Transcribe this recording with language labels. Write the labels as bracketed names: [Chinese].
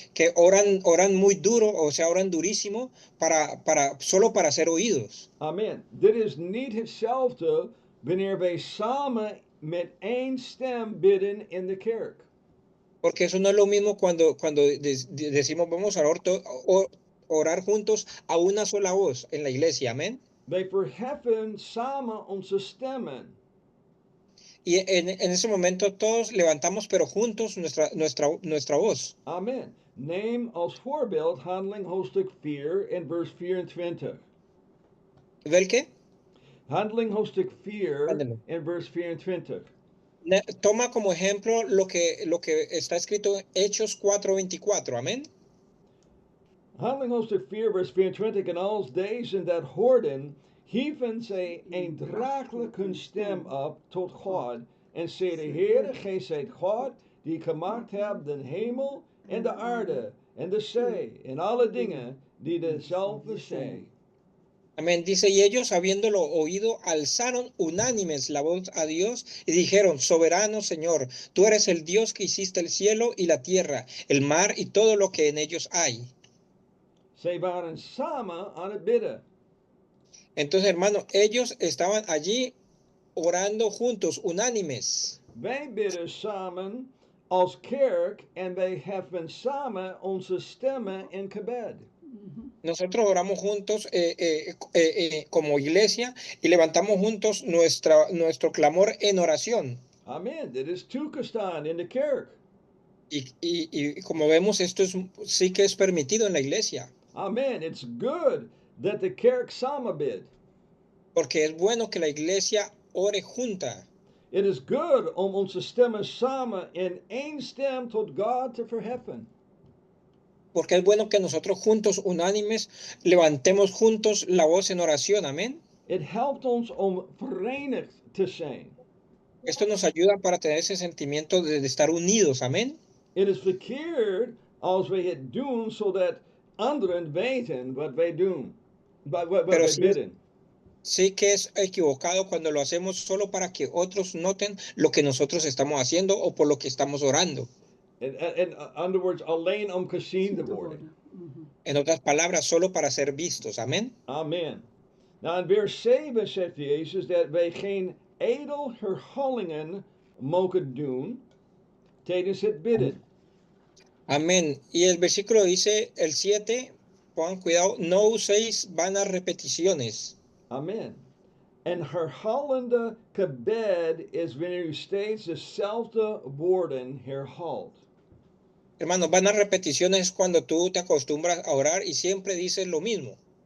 [Spanish] Que oran muy duro, o sea, oran durísimo solo para ser oídos. [Dutch] Amen. Dit is niet hetzelfde wanneer wij samen met één stem bidden in de kerk. [Spanish] Porque eso no es lo mismo cuando decimos vamos a orar juntos a una sola voz en la iglesia, amén. [Dutch] Wij verheffen samen onze stemmen. [Spanish] Y en ese momento todos levantamos, pero juntos nuestra voz. [Dutch] Amen. Neem als voorbeeld Handeling hoofdstuk 4 en vers 24. ¿Vel qué? Handeling hoofdstuk 4 [Spanish] Ándale. [Dutch] en vers 24. [Spanish] Toma como ejemplo lo que está escrito en Hechos 4:24, amén. [Dutch] Handeling hoofdstuk 4 vers 24. En als deze dat hoorden, hieven zij eendragelijk hun stem op tot God en zeiden, Heere, gij zijt God, die gemaakt hebt de hemel en de aarde en de zee en alle dingen die dezelfde zijn. [Spanish] Amén. Dice, y ellos, habiéndolo oído, alzaron unánimes la voz a Dios y dijeron, soberano Señor, tú eres el Dios que hiciste el cielo y la tierra, el mar y todo lo que en ellos hay. [Dutch] Zij waren samen aan het bidden. [Spanish] Entonces, hermano, ellos estaban allí orando juntos, unánimes. [Dutch] Wij bidden samen als kerk en wij heffen samen onze stemmen in gebed. [Spanish] Nosotros oramos juntos como iglesia y levantamos juntos nuestro clamor en oración. [Dutch] Amen. Dit is toegestaan in de kerk. [Spanish] Y como vemos, esto sí que es permitido en la iglesia. [English] Amen. It's good that the [Dutch] kerk samen bidt. [Spanish] Porque es bueno que la iglesia ore junta. [English] It is good [Dutch] om onze stemmen samen in één stem tot God te verheffen. [Spanish] Porque es bueno que nosotros juntos, unánimes, levantemos juntos la voz en oración. Amén. [Dutch] Het helpt ons om verenigd te zijn. [Spanish] Esto nos ayuda para tener ese sentimiento de estar unidos. Amén. [Dutch] Het is verkeerd als wij het doen zodat anderen weten wat wij doen. Wat [Spanish] Pero [Dutch] wij bidden. [Spanish] sí que es equivocado cuando lo hacemos solo para que otros noten lo que nosotros estamos haciendo o por lo que estamos orando. [English] In other words, [Dutch] alleen om gezien te worden. [Spanish] En otras palabras, solo para ser vistos. Amén. [Dutch] Amen. Nou, in vers 7 zegt Jezus dat wij geen edelherhollingen mogen doen tijdens het bidden. [Spanish] Amén. Y el versículo dice, el 7, pongan cuidado, no uséis vanas repeticiones. [Dutch] Amen. En herhalende gebed is wanneer u steeds dezelfde woorden herhaalt. [Spanish] Hermano, vanas repeticiones es cuando tú te acostumbras a orar y siempre dices lo mismo.